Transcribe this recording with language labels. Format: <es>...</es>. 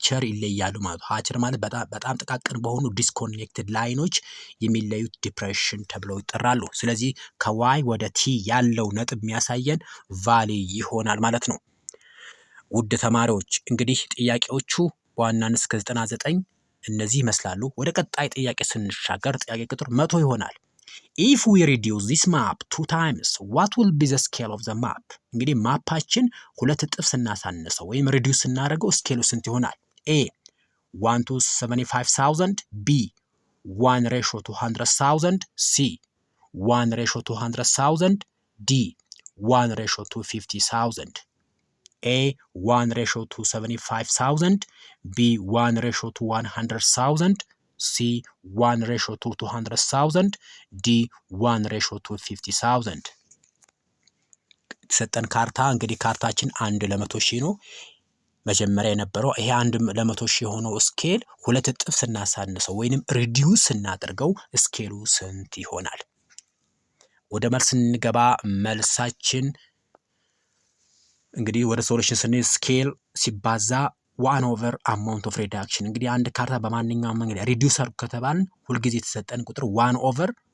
<am>ይለያሉ ማለት ነው። ሃቸር ማለት በጣም ጥቃቅን በሆኑ ዲስኮኔክትድ ላይኖች የሚለዩት ዲፕሬሽን ተብለው ይጠራሉ። ስለዚህ ከዋይ ወደ ቲ ያለው ነጥብ የሚያሳየን ቫሊ ይሆናል ማለት ነው። ውድ ተማሪዎች እንግዲህ ጥያቄዎቹ በዋናነት እስከ 99 እነዚህ ይመስላሉ። ወደ ቀጣይ ጥያቄ ስንሻገር ጥያቄ ቁጥር 100 ይሆናል።</am> <en>If we reduce this map 2 times, what will be the scale of the map?</en> <am>እንግዲህ ማፓችን 2 እጥፍ ስናሳንሰው ወይም ሪዲዩስ ስናደርገው ስኬሉ ስንት ይሆናል?</am> <en>A 1 to 75,000, B 1 ratio to 100,000, C 1 ratio to 100,000, D 1 ratio to 50,000. A 1 ratio to 75,000, B 1 ratio to 100,000, C 1 ratio to 200,000, D 1 ratio to 50,000.</en> <am>የተሰጠን ካርታ እንግዲህ ካርታችን 1 ለ100 ሺህ ነው። መጀመሪያ የነበረው ይሄ 1 ለ100 ሺህ የሆነው ስኬል 2 እጥፍ ስናሳንሰው ወይንም ሪዲዩስ ስናደርገው ስኬሉ ስንት ይሆናል? ወደ መልስ እንገባ። መልሳችን እንግዲህ ወደ ሶሉሽን ስንሄድ ስኬል ሲባዛ 1/, አማውንት ኦፍ ሪዳክሽን። እንግዲህ አንድ ካርታ በማንኛውም መንገድ ሪዲዩስ አድርጉ ከተባልን ሁልጊዜ የተሰጠን ቁጥር 1/,</am>